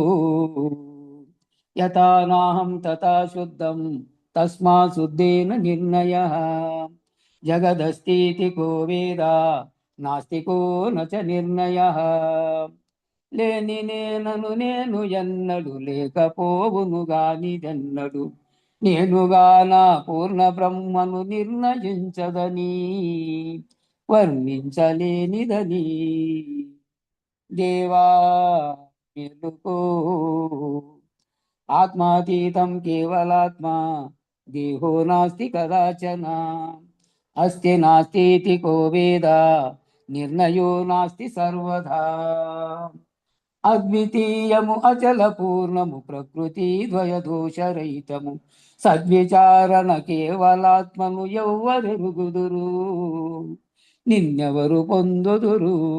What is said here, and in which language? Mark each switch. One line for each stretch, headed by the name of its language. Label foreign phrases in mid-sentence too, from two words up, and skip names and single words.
Sanskrit: యథా నాహం తథా శుద్ధం తస్మా శుద్ధేన నిర్ణయ జగదస్తితి కో వేద నాస్తి కో నచ
Telugu: నిర్ణయ లేని నేను ఎన్నడు లేకపోవును గానిదెన్నడు నేనుగాన పూర్ణ బ్రహ్మను నిర్ణయించదని వర్ణించలేనిదని దేవా మెలుకో
Sanskrit: ఆత్మాతీతం కేవలాత్మా దేహో నాస్తి కదాచన అస్తి నాస్తి కో వేద నిర్ణయో నాస్తి సర్వదా
Telugu: అద్వితీయము అచల పూర్ణము ప్రకృతి ద్వయదోషరహితము సద్విచారణ కేవలాత్మను ఎవ్వరెరుగుదురు నిన్నెవరు పొందుదురు